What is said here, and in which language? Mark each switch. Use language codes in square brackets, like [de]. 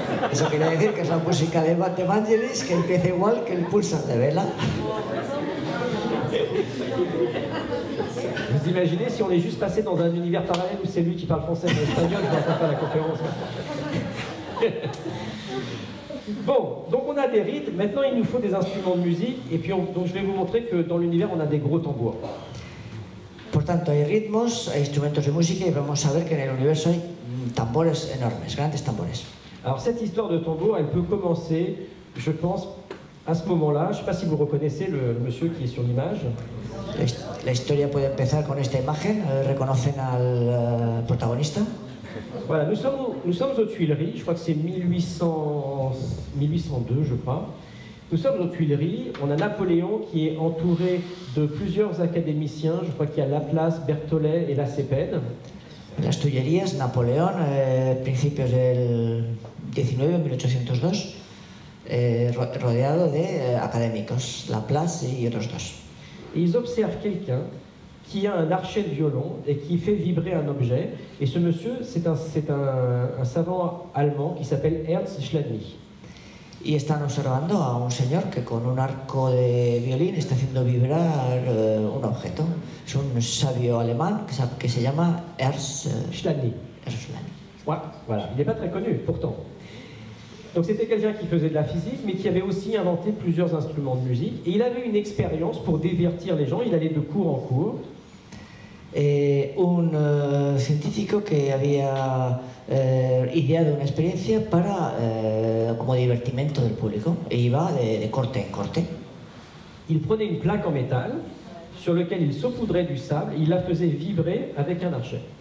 [es] Eso quería decir que es la música de Vangelis que empieza igual que el pulsar de Vela. [fr] Vous imaginez si on est juste passé dans un univers parallèle où c'est lui qui parle français et espagnol, je n'entends pas la conférence. Bon, donc on a des rythmes, maintenant il nous faut des instruments de musique, et puis donc je vais vous montrer que dans l'univers on a des gros tambours. [es] Por tanto, hay ritmos, hay instrumentos de música, y vamos a ver que en el universo hay tambores enormes, grandes tambores. [fr] Alors cette histoire de tambour, elle peut commencer, je pense, à ce moment-là. Je ne sais pas si vous reconnaissez le monsieur qui est sur l'image. [es] La historia puede empezar con esta imagen, reconocen al protagonista. [fr] Voilà, nous sommes aux Tuileries, je crois que c'est 1802, je crois. Nous sommes aux Tuileries, on a Napoléon qui est entouré de plusieurs académiciens, je crois qu'il y a Laplace, Berthollet et Lacépède. [es] Las Tullerías, Napoleón, principios del 19, 1802, rodeado de académicos, Laplace y otros dos. [fr] Et ils observent quelqu'un qui a un archet de violon et qui fait vibrer un objet. Et ce monsieur, c'est un savant allemand qui s'appelle Ernst Chladni. [es] Y están observando a un señor que con un arco de violín está haciendo vibrar un objeto. Es un sabio alemán que se llama Ernst Chladni. [fr] Ouais, voilà, il n'est pas très connu, pourtant. Donc c'était quelqu'un qui faisait de la physique, mais qui avait aussi inventé plusieurs instruments de musique. Et il avait une expérience pour divertir les gens, il allait de cours en cours. [es] Un científico que había ideado una experiencia para como divertimento del público e iba de corte en corte. [fr] Il prenait une plaque en métal sur laquelle il saupoudrait du sable et il la faisait vibrer avec un archet.